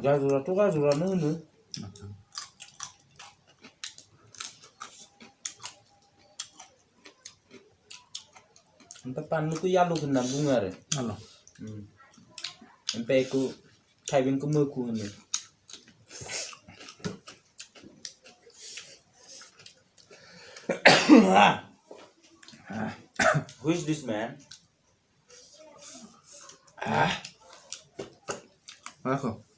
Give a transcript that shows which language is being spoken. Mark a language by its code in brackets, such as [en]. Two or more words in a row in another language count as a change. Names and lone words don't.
[brx] गाजराथ' गाजरानो होनो ओमफ्राय बानलुखौ यालु होनना बुङो आरो ओमफ्राय बेखौ थाइबेंखौ मोकु होनो [en] Who is this man? [brx] माखौ